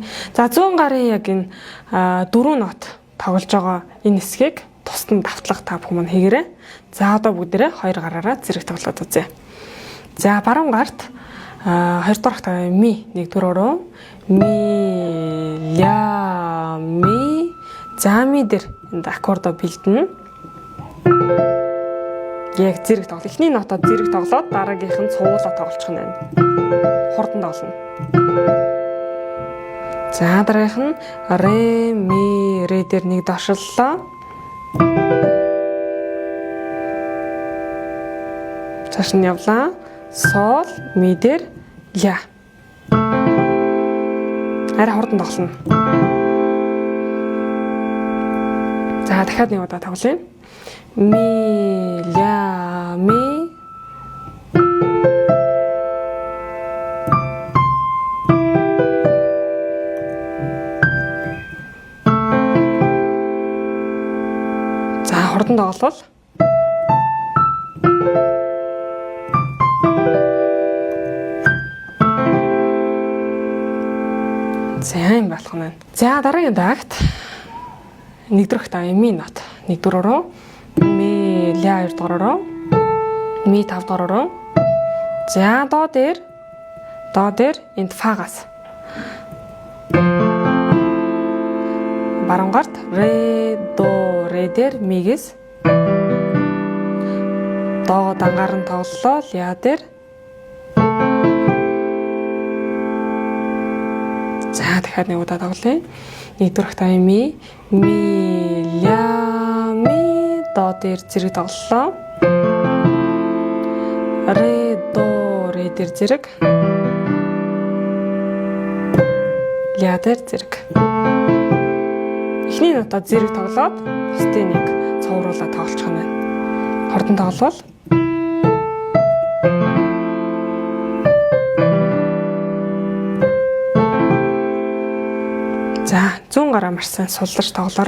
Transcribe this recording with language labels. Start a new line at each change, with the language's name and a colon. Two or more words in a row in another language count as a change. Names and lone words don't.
Mongolian: За 100 гарын яг энэ 4 нот тоглож байгаа энэ хэсгийг тусдан давтлах та бүхэн хийгээрэй. За одоо бүгдээрээ 2 гараараа зэрэг тоглоод үзье. За баруун гарт 2 дугаар хатаа ми 1 дугаараараа ми ля ми. За ми дээр энд аккордо бэлдэнэ. Яг зэрэг тоглох. Эхний нотод зэрэг тоглоод дараагийнх нь цуулаа тоглочих нь байна. Хурдан тоглоно. За дараагийнх нь ре ми ре дээр нэг доошлолоо. Цааш нь явлаа. Сол ми дээр ля. Арай хурдан тоглоно. За дахиад нэг удаа тоглоё. Ми ля ми. За хурдан тоглол. За юм болох нь. За дараагийн дагт 1 дугаар хатаа ми нот 1 дугаараараа ми ля 2 дугаараараа ми 5 дугаараараа. За до дээр энд фагас баруун гарт ре до ре дээр мигээс до дангаар нь тоглолоо ля дээр. За дахиад нэг удаа тоглоё. 1 дугаар хатаа ми ля ми до дээр зэрэг тоглолоо. Ре до ре дээр зэрэг. Ля дээр зэрэг. Эхний нотод зэрэг тоглоод бусдыг нэг цувруулаад тоглох юм байна. Хурдан тоглол. За 100 гараа марсан суллаж тоглоорой.